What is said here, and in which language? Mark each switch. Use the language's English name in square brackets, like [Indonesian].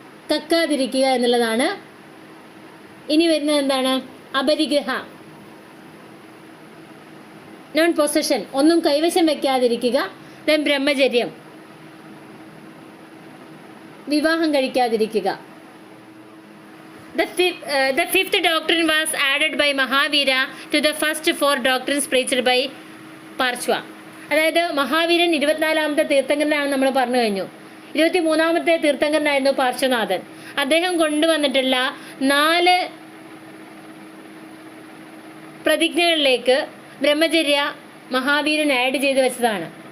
[Malayalam] കക്കാതിരിക്കുക എന്നുള്ളതാണ്. ഇനി വരുന്നത് എന്താണ്? അപരിഗ്രഹ, നോൺ പൊസഷൻ, ഒന്നും കൈവശം വെക്കാതിരിക്കുക. ദെൻ ബ്രഹ്മചര്യം, വിവാഹം കഴിക്കാതിരിക്കുക. [English] The fifth doctrine was added by Mahavira to the first 4 doctrines preached by Parshva. [Malayalam] അതായത് മഹാവീരൻ 24ാമത്തെ തീർത്ഥങ്കരനാണെന്ന് നമ്മൾ പറഞ്ഞു കഴിഞ്ഞു. 23ാമത്തെ തീർത്ഥങ്കരനായിരുന്നു പാർശ്വനാഥൻ. അദ്ദേഹം കൊണ്ടുവന്നിട്ടുള്ള 4 പ്രതിജ്ഞകളിലേക്ക് ബ്രഹ്മചര്യ മഹാവീരൻ ആഡ് ചെയ്ത് വെച്ചതാണ്.